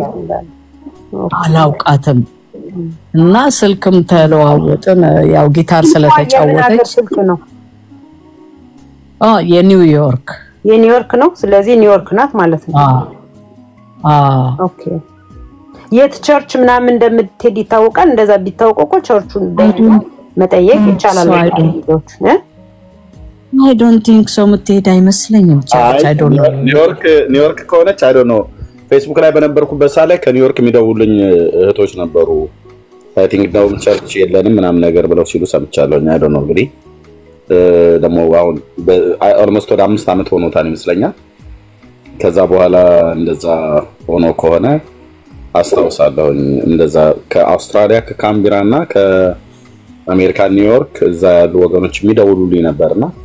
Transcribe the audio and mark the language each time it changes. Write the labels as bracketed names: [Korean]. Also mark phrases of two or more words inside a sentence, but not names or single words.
[Amharic] አላውቃትም እና ስልክም ተለዋወጥን ያው ጊታር ስለተጫወተች ስልክ ነው የኒውዮርክ ነው ስለዚህ ኒውዮርክ ናት ማለት ነው ኦኬ የት ቸርች ምናምን እንደምትሄድ ይታወቃል እንደዛ ቢታወቀው ቸርቹን መጠየቅ ይቻላል [English] I don't think so [Amharic] ምትሄድ አይመስለኝም ቸርች [English] I don't know [Amharic] ኒውዮርክ ከሆነች [English] I don't know [Amharic] ፌስቡክ ላይ በነበርኩበት ሰዓት ላይ ከኒውዮርክ የሚደውሉልኝ እህቶች ነበሩ [English] I think [Amharic] ነው ቸርች የለንም ምናምን ነገር ብለው ሲሉ ሰምቻለሁ [English] I don't know [Amharic] እንግዲህ ደሞ አሁን almost ወደ 5 አመት ሆኖታል ይመስለኛል ከዛ በኋላ እንደዛ ሆኖ ከሆነ አስተውሳለሁ እንደዛ ከአውስትራሊያ ከካምቢራና ከአሜሪካ ኒውዮርክ እዛ ያሉ ወገኖች የሚደውሉልኝ ነበርና